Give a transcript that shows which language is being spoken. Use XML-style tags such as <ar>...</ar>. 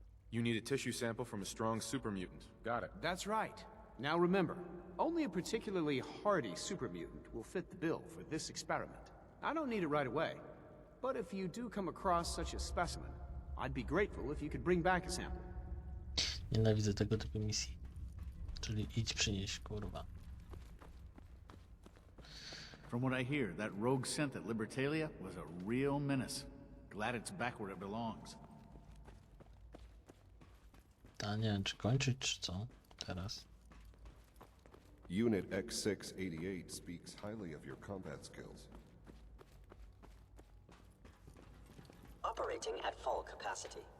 <en>You need a tissue sample from a strong super mutant. Got it. That's right. Now remember, only a particularly hardy super mutant will fit the bill for this experiment. I don't need it right away, but if you do come across such a specimen, I'd be grateful if you could bring back a sample.</en> <pl>Nienawidzę tego typu misji. Czyli idź przynieść, kurwa.</pl> <en>From what I hear, that rogue scent at Libertalia was a real menace. Glad it's back where it belongs.</en> <pl>Ta nie wiem, czy kończyć, czy co teraz.</pl> <en>Unit X688 speaks highly of your combat skills. Operating at full capacity.</en>